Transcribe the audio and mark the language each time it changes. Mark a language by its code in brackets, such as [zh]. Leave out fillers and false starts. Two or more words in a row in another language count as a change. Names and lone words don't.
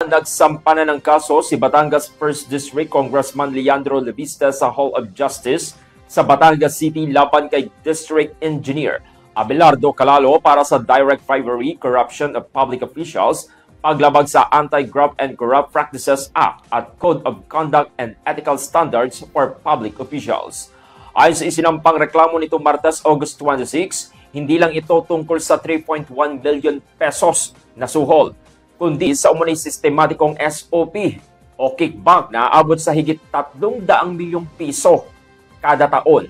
[tl] Nagsampa na ng kaso si Batangas 1st District Congressman Leandro Levista sa Hall of Justice sa Batangas City laban kay District Engineer Abelardo Calalo para sa [en] direct bribery, corruption of public officials, [tl] paglabag sa Anti-Graft and Corrupt Practices Act at Code of Conduct and Ethical Standards for Public Officials. Ayon sa isinampang reklamo nito Martes, August 26, hindi lang ito tungkol sa 3.1 [en] billion pesos [tl] na suhol, kundi sa umunay sistematikong SOP o kickback na abot sa higit 300 milyong piso kada taon.